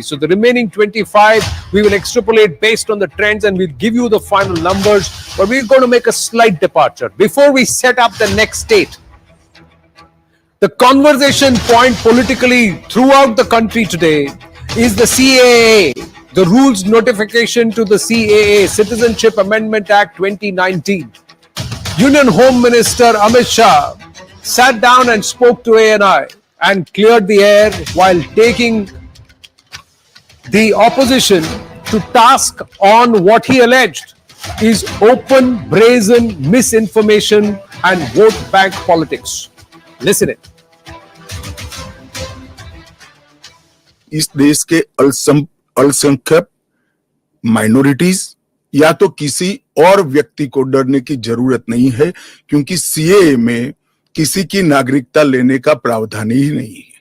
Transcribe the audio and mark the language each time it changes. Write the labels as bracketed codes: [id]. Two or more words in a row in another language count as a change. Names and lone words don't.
[en] So the remaining 25, we will extrapolate based on the trends and we'll give you the final numbers. But we're going to make a slight departure. Before we set up the next state, the conversation point politically throughout the country today is the CAA, the rules notification to the CAA, Citizenship Amendment Act 2019. Union Home Minister Amit Shah sat down and spoke to ANI and cleared the air while taking the opposition to task on what he alleged is open, brazen misinformation and vote bank politics. Listen it. [hi] इस देश के अल्पसंख्यक माइनॉरिटीज या तो किसी और व्यक्ति को डरने की जरूरत नहीं है, क्योंकि सीएए में किसी की नागरिकता लेने का प्रावधान ही नहीं है।